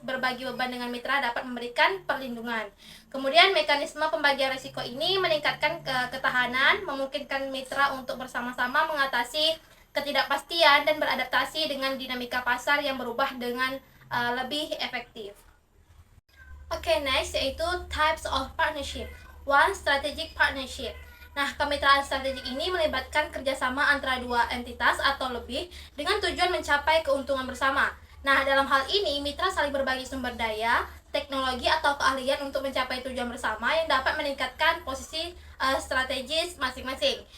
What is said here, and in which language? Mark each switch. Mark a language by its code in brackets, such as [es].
[id] Berbagi beban dengan mitra dapat memberikan perlindungan. Kemudian mekanisme pembagian resiko ini meningkatkan ketahanan, memungkinkan mitra untuk bersama-sama mengatasi ketidakpastian dan beradaptasi dengan dinamika pasar yang berubah dengan lebih efektif. [en] Oke, next yaitu types of partnership. One, strategic partnership. [id] Nah, kemitraan strategik ini melibatkan kerjasama antara dua entitas atau lebih dengan tujuan mencapai keuntungan bersama. Nah, dalam hal ini, mitra saling berbagi sumber daya, teknologi atau keahlian untuk mencapai tujuan bersama yang dapat meningkatkan posisi strategis masing-masing.